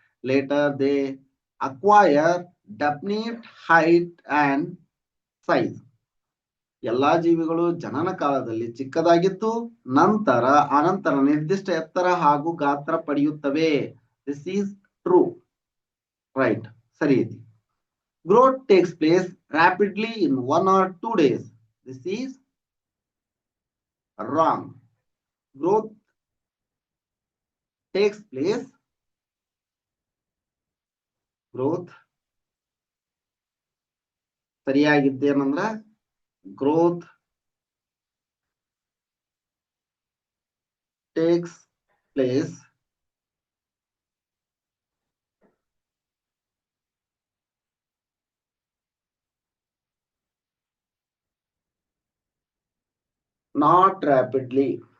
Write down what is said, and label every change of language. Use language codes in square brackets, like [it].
[en] Later they acquire definite height and size. [kn] ಎಲ್ಲಾ ಜೀವಿಗಳು ಜನನ ಕಾಲದಲ್ಲಿ ಚಿಕ್ಕದಾಗಿದ್ದು ಅನಂತರ ನಿರ್ದಿಷ್ಟ ಎತ್ತರ ಹಾಗೂ ಗಾತ್ರ ಪಡೆಯುತ್ತವೆ. [en] This is true. Right, [kn] ಸರಿ ಐತಿ. [en] Growth takes place rapidly in 1 or 2 days. This is wrong. Growth takes place [kn] ಸರಿಯಾಗಿದ್ದೇನಂದ್ರ [en] growth takes place not rapidly.